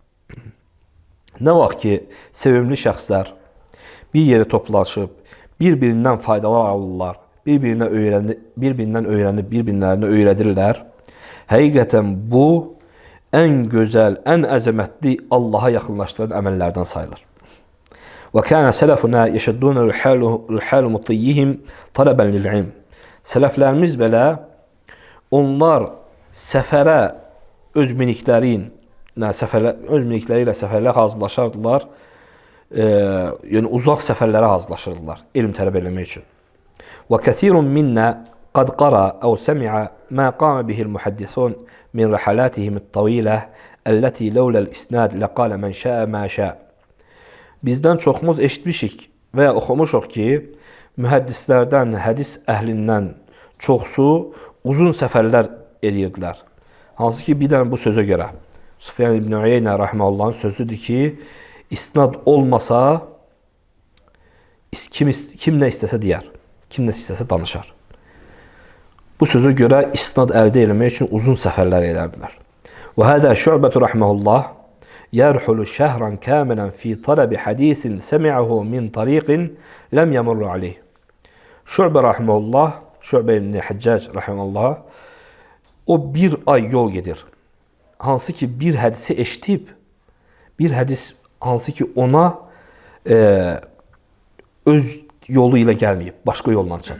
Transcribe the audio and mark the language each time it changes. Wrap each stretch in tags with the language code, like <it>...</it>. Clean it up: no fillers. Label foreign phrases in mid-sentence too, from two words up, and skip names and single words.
<az>Nə vaxt ki, sevimli şəxslər bir yerə toplaşıb, bir-birindən faydalar alırlar, bir-birindən öyrənib, bir-birlərini öyrədirlər, həqiqətən bu, ən gözəl, ən əzəmətli Allaha yaxınlaşdıran əməllərdən sayılır.</az> <ar>وَكَانَ سَلَفُنَا يَشَدُّونَ رِحَالُ مُطِيِّهِمْ طَلَبًا لِلْعِلْمِ.</ar> <az>Sələflərimiz belə, onlar səfərə öz miniklərin öz minikləri ilə səfərlər hazırlaşardılar. Yəni uzaq səfərlərə hazırlaşırdılar elm tələb etmək üçün.</az> <ar>وكثير منا قد قرأ أو سمع ما قام به المحدثون من رحلاتهم الطويلة التي لولا الإسناد لقال من شاء ما شاء.</ar> <az>Bizdən çoxumuz eşitmişik və ya oxumuşuq ki, mühəddislərdən, hədis əhlindən çoxsu uzun səfərlər edirdilər. Hansı ki, bir dənə bu sözə görə Süfyan ibn Uyeynə rahimehullahın sözüdür ki, isnad olmasa kim nə istəsə deyər, kim nə istəsə danışar. Bu sözə görə isnad əldə etmək üçün uzun səfərlər edərdilər.</az> <ar>وهذا شعبة رحمه الله يرحل شهرا كاملا في طلب حديث سمعه من طريق لم يمر عليه.</ar> <az>Şü'bə rahimehullah, Şü'bə ibn Həccac rahimehullah o bir ay yol gedir. Hansı ki bir hədisi eşitib, bir hədis hansı ki ona öz yolu ilə gəlməyib, başqa yolla çatıb.</az>